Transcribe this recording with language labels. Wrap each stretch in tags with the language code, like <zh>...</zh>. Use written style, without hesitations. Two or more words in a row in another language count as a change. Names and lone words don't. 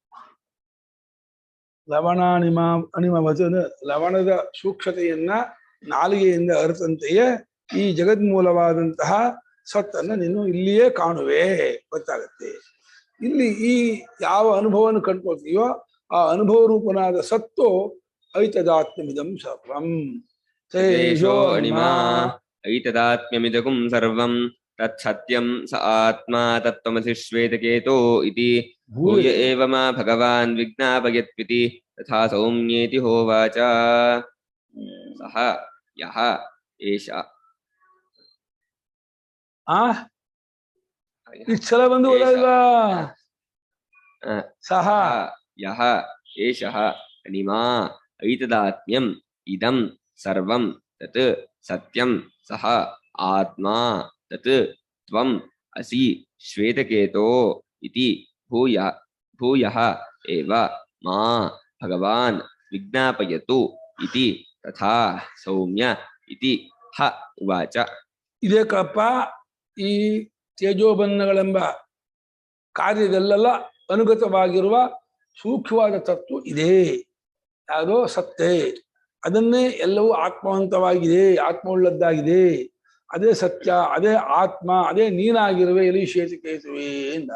<kn>ಅಣಿಮವಚನ ಲವಣದ ಸೂಕ್ಷ್ಮತೆಯನ್ನ ನಾಲಿಗೆಯಿಂದ ಅರಿತಂತೆಯೇ ಈ ಜಗನ್ಮೂಲವಾದಂತಹ ಸತ್ತನ್ನು ನೀನು ಇಲ್ಲಿಯೇ ಕಾಣುವೆ, ಗೊತ್ತಾಗತ್ತೆ. ಇಲ್ಲಿ ಈ ಯಾವ ಅನುಭವವನ್ನು ಕಂಡ್ಕೊಳ್ತೀಯೋ ಆ ಅನುಭವ ರೂಪನಾದ ಸತ್ತು</kn> <sa>ಐತದಾತ್ಮ್ಯಮಿದಂ ಸರ್ವಂ. ತೇಜೋ ಅಣಿಮಾ ಐತದಾತ್ಮ್ಯಮಿದಕಂ ಸರ್ವಂ ತತ್ಸತ್ಯಂ ಸ ಆತ್ಮ ತತ್ವಮಸಿ ಶ್ವೇತಕೇತೋ ಇತಿ ಭೂಯ ಏವ ಮಾ ಭಗವಾನ್ ವಿಜ್ಞಾಪಯತ್ವಿತಿ ತಥಾ ಸೌಮ್ಯೇತಿ ಹೋವಾಚ. ಸಹ ಯಃ ಏಷ</sa> <kn>ಇಷ್ಟೆಲ್ಲ ಬಂದು ಓದಲ್ವಾ?</kn> <sa>ಸಹ ಯಃ ಏಷಃ ಅಣಿಮಾ ಐತದಾತ್ಮ್ಯಂ ಇದಂ ಸರ್ವಂ ತತ್ ಸತ್ಯಂ ಸಹ ಆತ್ಮಾ ತತ್ ತ್ವಂ ಅಸಿ ಶ್ವೇತಕೇತೋ ಇತಿ ಭೂಯಃ ಏವ ಮಾ ಭಗವಾನ್ ವಿಜ್ಞಾಪಯತು ಇತಿ ತಥಾ ಸೌಮ್ಯ ಇತಿ ಹ ಉವಾಚ.</sa> <kn>ಇದೇ ಕಪ್ಪ ಈ ತೇಜೋಬಂಧಗಳೆಂಬ ಕಾರ್ಯದಲ್ಲೆಲ್ಲ ಅನುಗತವಾಗಿರುವ ಸೂಕ್ಷ್ಮವಾದ ತತ್ವ ಇದೆ. ಯಾವುದೋ ಸತ್ತೆ, ಅದನ್ನೇ ಎಲ್ಲವೂ ಆತ್ಮವಂತವಾಗಿದೆ, ಆತ್ಮವುಳ್ಳದ್ದಾಗಿದೆ, ಅದೇ ಸತ್ಯ, ಅದೇ ಆತ್ಮ, ಅದೇ ನೀನಾಗಿರುವೆ ಎಲಿ ಶ್ವೇತಕೇತುವೆ ಎಂದ.</kn>